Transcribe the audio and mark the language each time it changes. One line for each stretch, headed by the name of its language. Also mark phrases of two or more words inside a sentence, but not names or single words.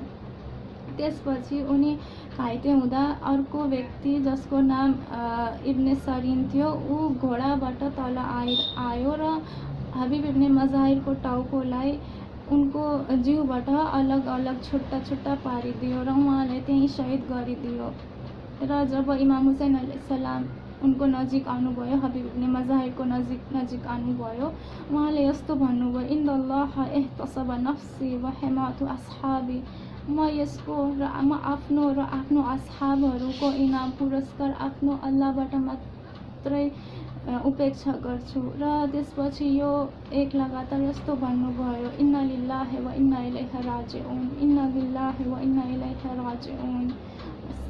Nepali: त्यसपछि उनी घाइते हुँदा अर्को व्यक्ति जसको नाम इब्ने सरिन थियो ऊ घोडाबाट तल आयो र हबीब इब्ने मजाहिरको टाउकोलाई उनको जिउबाट अलग अलग छुट्टा छुट्टा पारिदियो र उहाँलाई त्यहीँ शहीद गरिदियो। र जब इमाम हुसैन अलैहिस्सलाम उनको नजिक आउनुभयो, हबीब इब्ने मजाहिरको नजिक आउनुभयो, उहाँले यस्तो भन्नुभयो,
Arabic: إن الله أحتسب نفسي وحماة أصحابي
Nepali: म यसको र म आफ्नो र आफ्नो असहाबहरूको इनाम पुरस्कार आफ्नो अल्लाहबाट मात्रै उपेक्षा गर्छु। र त्यसपछि यो एक लगातार यस्तो भन्नुभयो,
Arabic: إنا لله وإنا إليه راجعون، إنا لله وإنا إليه راجعون.